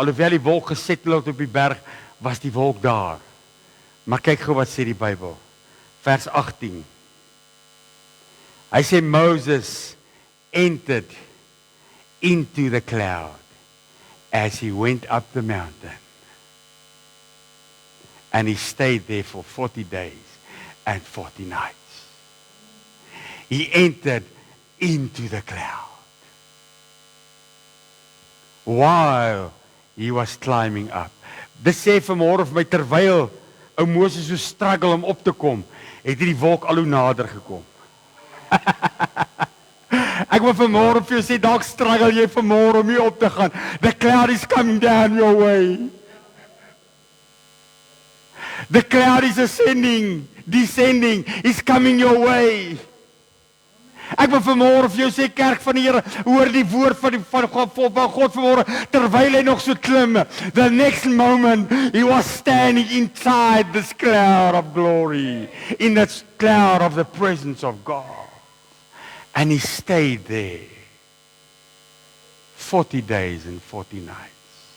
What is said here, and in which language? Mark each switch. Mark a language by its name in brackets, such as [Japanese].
[Afrikaans] Alhoewel die wolk gesettel het op die berg, was die wolk daar. Maar kyk gou wat sê die Bybel. Vers 18. Hy sê [English] Moses entered into the cloud as he went up the mountain. And he stayed there for 40 days and 40 nights. He entered into the cloud while he was climbing up. [Afrikaans] Dis sê vanmôre vir my, terwyl ou Moses so struggle om op te kom, het die wolk al hoe nader gekom. Ek wil vanmôre vir jou sê, dalk struggle jy vanmôre om hier op te gaan. [English] The cloud is coming down your way. The cloud is descending, is coming your way. [Afrikaans] Ek wil vanmôre vir jou sê, kerk van die Here, hoor die woord van God vanmôre, terwyl hy nog so klim. [English] The next moment, he was standing inside this cloud of glory, in that cloud of the presence of God. And he stayed there 40 days and 40 nights.